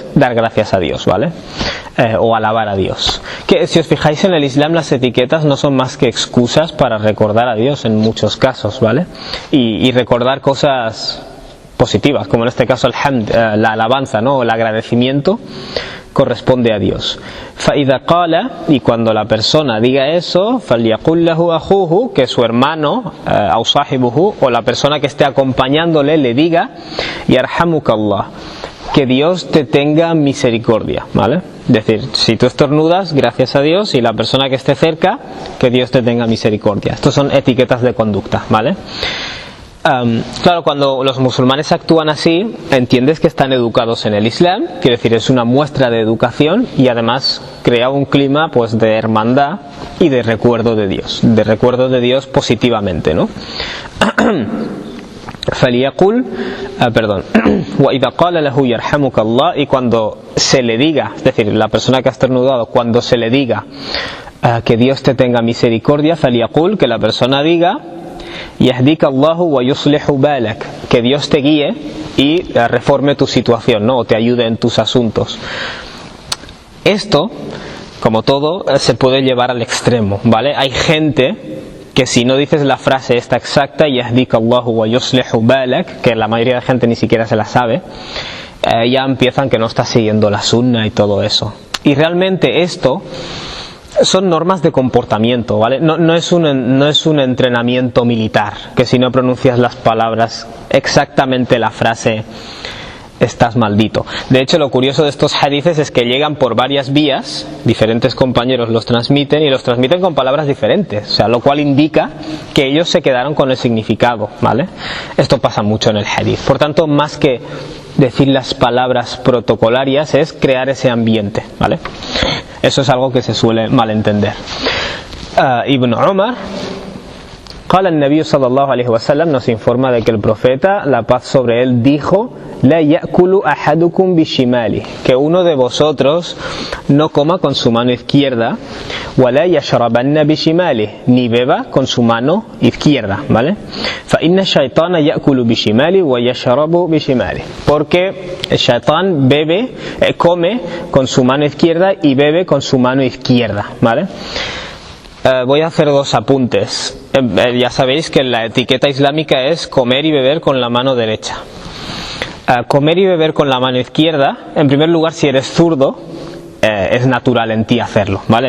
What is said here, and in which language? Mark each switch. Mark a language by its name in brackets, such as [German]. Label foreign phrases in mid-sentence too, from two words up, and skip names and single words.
[Spanish] Dar gracias a Dios, ¿vale? O alabar a Dios. Que si os fijáis en el Islam, las etiquetas no son más que excusas para recordar a Dios en muchos casos, ¿vale? Y recordar cosas positivas, como en este caso el hamd, la alabanza, ¿no? O el agradecimiento corresponde a Dios. [Arabic] فَإِذَا قَالَ, [Spanish] y cuando la persona diga eso, [Arabic] فَلْيَقُلْ لَهُ أَخُوهُ, [Spanish] que su hermano, [Arabic] أو صاحبه, [Spanish] o la persona que esté acompañándole, le diga, [Arabic] يَرْحَمُكَ اللَّهُ, [Spanish] que Dios te tenga misericordia, ¿vale? Es decir, si tú estornudas, gracias a Dios, y la persona que esté cerca, que Dios te tenga misericordia. Estos son etiquetas de conducta, ¿vale? Claro, cuando los musulmanes actúan así, entiendes que están educados en el Islam, quiere decir, es una muestra de educación y además crea un clima pues de hermandad y de recuerdo de Dios positivamente, ¿no? [Arabic] فليقل وإذا قال له يرحمك الله, [Spanish] y cuando se le diga, es decir, la persona que ha estornudado, cuando se le diga que Dios te tenga misericordia, فليقل, que la persona diga, [Arabic] يهديك الله ويصلح بالك, [Spanish] que Dios te guíe y reforme tu situación, ¿no? O te ayude en tus asuntos. Esto, como todo, se puede llevar al extremo, ¿vale? Hay gente que si no dices la frase esta exacta, [Arabic] يهديك الله ويصلح بالك, [Spanish] que la mayoría de gente ni siquiera se la sabe, ya empiezan que no estás siguiendo la sunna y todo eso. Y realmente esto son normas de comportamiento, ¿vale? No es un entrenamiento militar, que si no pronuncias las palabras exactamente la frase, estás maldito. De hecho, lo curioso de estos hadices es que llegan por varias vías, diferentes compañeros los transmiten y los transmiten con palabras diferentes, o sea, lo cual indica que ellos se quedaron con el significado, ¿vale? Esto pasa mucho en el hadith. Por tanto, más que decir las palabras protocolarias, es crear ese ambiente, ¿vale? Eso es algo que se suele malentender. [Arabic] Ibn Umar, قال النبي صلى الله عليه وسلم, [Spanish] nos informa de que el profeta, la paz sobre él, dijo: [Arabic] لا يأكل أحدكم بشماله, [Spanish] que uno de vosotros no coma con su mano izquierda, [Arabic] ولا يشربن بشماله, [Spanish] ni beba con su mano izquierda, ¿vale? [Arabic] فإن الشيطان يأكل بشماله ويشرب بشماله, [Spanish] porque el shaitán come con su mano izquierda y bebe con su mano izquierda, ¿vale? Voy a hacer dos apuntes. Ya sabéis que la etiqueta islámica es comer y beber con la mano derecha. Comer y beber con la mano izquierda, en primer lugar, si eres zurdo, es natural en ti hacerlo, ¿vale?